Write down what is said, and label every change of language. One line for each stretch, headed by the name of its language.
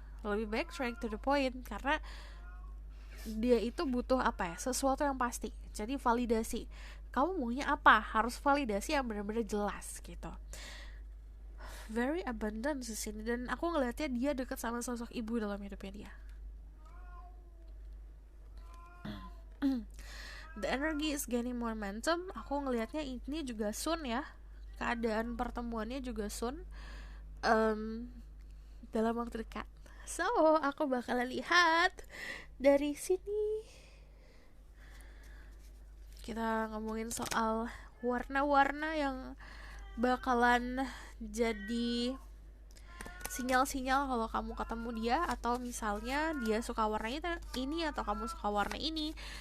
Indonesian: Lebih baik
English: straight to the point,
Indonesian: karena dia itu butuh sesuatu yang pasti. Jadi validasi, kamu maunya apa, harus validasi yang benar-benar jelas gitu.
English: Very abundant
Indonesian: di sini, dan aku ngelihatnya dia dekat sama sosok ibu dalam hidupnya dia.
English: The energy is gaining more momentum.
Indonesian: Aku ngelihatnya ini juga soon ya, keadaan pertemuannya juga soon, dalam waktu dekat. So, aku bakalan lihat dari sini. Kita ngomongin soal warna-warna yang bakalan jadi sinyal-sinyal kalau kamu ketemu dia, atau misalnya dia suka warna ini atau kamu suka warna ini.